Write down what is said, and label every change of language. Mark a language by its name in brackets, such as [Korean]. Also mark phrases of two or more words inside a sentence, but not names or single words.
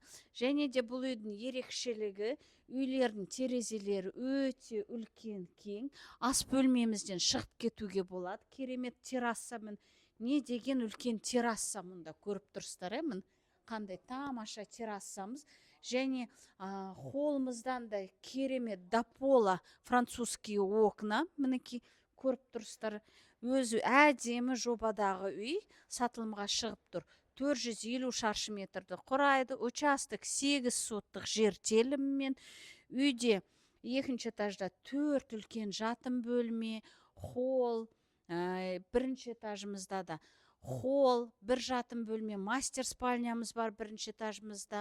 [Kazakh] Және де бұл үйдің ерекшелігі, үйлердің терезелері өте үлкен, кең. Ас бөлмемізден шығып кетуге болады. Керемет террасамен, не деген үлкен терраса, мұнда көріп тұрсыздар, қандай тамаша террасамыз. Және холлымыздан да керемет [Russian] до пола французские окна, [Kazakh] мінекей көріп тұрсыздар. Өзі әдемі жобадағы үй сатылымға шығып тұр. 450 шаршы метрді құрайды. Участок 8 соттық жер телімімен. Үйде 2-ші этажда 4 үлкен жатын бөлме, холл, 1-ші этажымызда да холл, 1 жатын бөлме, мастер спальнямыз бар 1-ші этажымызда.